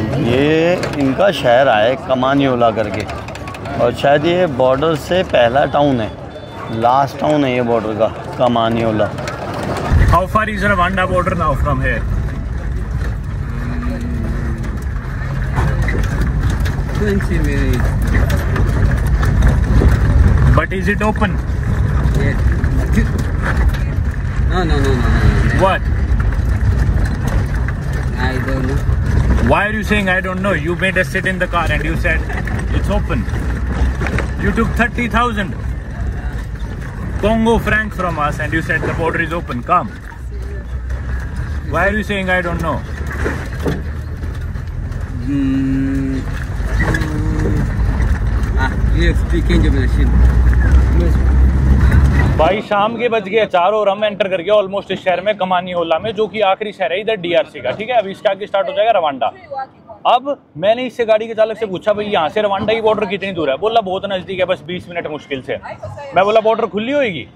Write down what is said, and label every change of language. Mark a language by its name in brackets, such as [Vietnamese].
[Hindi] ये इनका शहर है कमानियोला करके, और शायद ये बॉर्डर से पहला टाउन है, लास्ट टाउन है ये बॉर्डर का, कमानियोला। [English] How far is Rwanda border now from here? 20 minutes. But is it open? Yeah. No. What? I don't know. Why are you saying I don't know? You made us sit in the car and you said it's open. You took 30,000. Congo franc from us and you said the border is open. Come. Why are you saying I don't know? You speaking to machine. [Hindi] भाई शाम के बज गए 4 और हम enter कर गए almost इस शहर में कमानियोला में, जो कि आखिरी शहर है इधर डीआरसी का। ठीक है, अभी इसके आगे स्टार्ट हो जाएगा रवांडा। अब मैंने इससे गाड़ी के चालक से पूछा भाई यहाँ से रवांडा की बॉर्डर कितनी दूर है? बोला बहुत नजदीक है, बस 20 मिनट मुश्किल से। मैं बोला बॉर्डर खुली होगी?